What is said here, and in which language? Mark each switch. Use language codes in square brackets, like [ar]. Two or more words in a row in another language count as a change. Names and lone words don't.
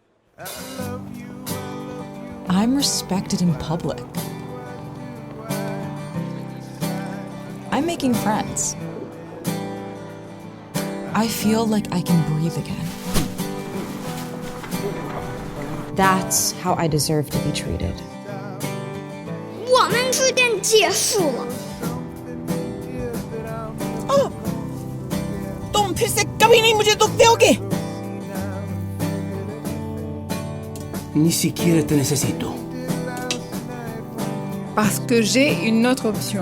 [en] I'm respected in public. I'm making friends. I feel like I can breathe again. That's how I deserve to be treated. [zh] 我们之间结束了。 [hi] तुम फिर से कभी नहीं मुझे दुख दोगे। [es] Ni siquiera te necesito. [fr] Parce que j'ai une autre option.